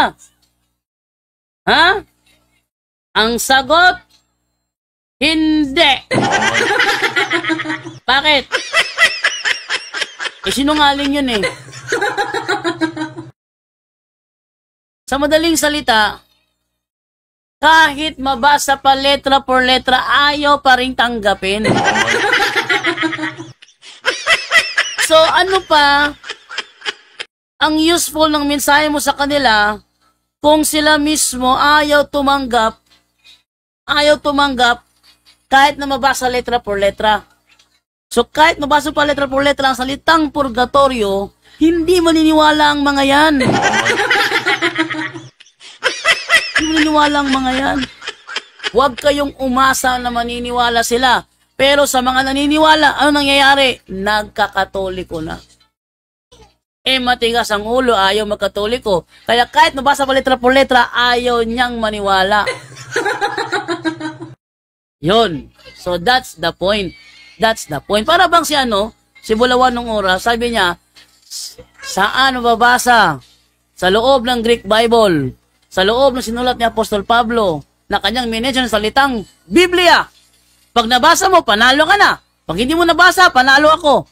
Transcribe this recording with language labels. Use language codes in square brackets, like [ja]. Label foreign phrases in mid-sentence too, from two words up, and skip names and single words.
[tl] Ha? Ang sagot, hindi. Bakit? Sinungaling yun eh. Sa madaling salita, kahit mabasa pa [es] letra por letra, [tl] ayaw pa rin tanggapin. So ano pa ang useful ng mensahe mo sa kanila kung sila mismo ayaw tumanggap kahit na mabasa [es] letra por letra. [tl] So kahit mabasa pa [es] letra por letra [tl] ang salitang purgatorio, hindi maniniwala ang mga yan. Hindi maniniwala ang mga yan. Huwag kayong umasa na maniniwala sila. Pero sa mga naniniwala, ano nangyayari? Nagkakatoliko na. Matigas ang ulo, ayaw magkatoliko. Kaya kahit nabasa pa [es] letra por letra, [tl] ayaw niyang maniwala. Yun. [en] So that's the point. That's the point. [tl] Para bang si Bulawan nung oras, sabi niya, saan mababasa? Sa loob ng Greek Bible, sa loob ng sinulat ni Apostol Pablo, na kanyang minention ng salitang Biblia. Pag nabasa mo, panalo ka na. Pag hindi mo nabasa, panalo ako.